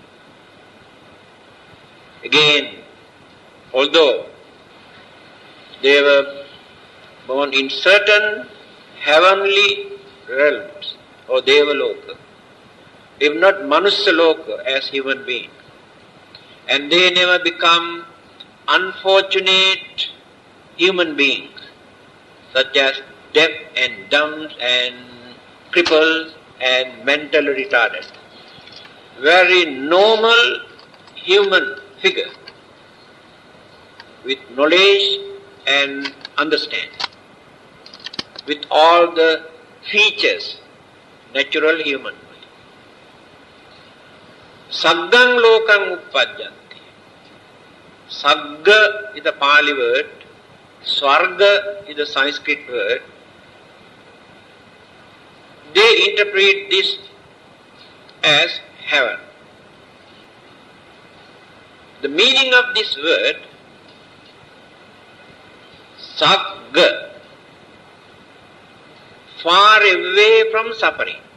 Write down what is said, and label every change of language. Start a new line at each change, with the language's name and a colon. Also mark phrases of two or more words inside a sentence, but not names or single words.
English: Again, although they were born in certain heavenly realms, or Devaloka, if not Manusyaloka as human beings, and they never become unfortunate human beings, such as deaf and dumb and cripples and mentally retarded. Very normal human figure with knowledge and understanding, with all the features natural human.
Pali: Saggang lokang uppadyanti.
English: Sagga is a Pali word, Swarga is a Sanskrit word. They interpret this as heaven. The meaning of this word, Sagga, far away from suffering.